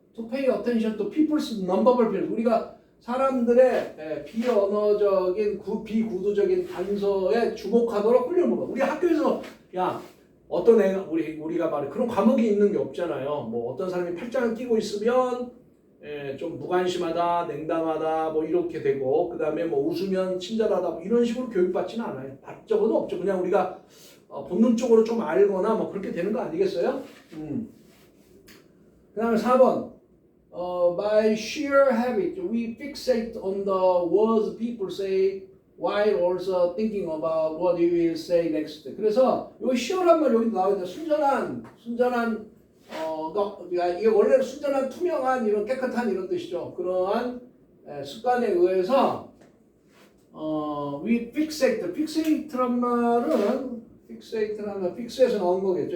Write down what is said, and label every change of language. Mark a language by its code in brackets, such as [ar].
[en] To pay attention to people's nonverbal feelings. [ko] 우리가 사람들의 비언어적인 비구두적인 단서에 주목하도록 훈련을 못 받아. 우리 학교에서 야 어떤 애가 우리가 말해 그런 과목이 있는 게 없잖아요. 뭐 어떤 사람이 팔짱을 끼고 있으면 좀 무관심하다, 냉담하다, 뭐 이렇게 되고, 그 다음에 뭐 웃으면 친절하다, 뭐 이런 식으로 교육받지는 않아요. 받적은 없죠. 그냥 우리가 본능적으로 좀 알거나 뭐 그렇게 되는 거 아니겠어요? 그 다음에 4번. [en] By sheer habit, we fixate on the words people say while also thinking about what we will say next. [ko] 그래서 요 sheer한 말 여기 나와 있는데 순전한 그러니까 이게 원래 순전한 투명한 이런 깨끗한 이런 뜻이죠. 그러한 습관에 의해서 [en] we fixate [ko] 란 말은 fix에서 나온 거겠죠.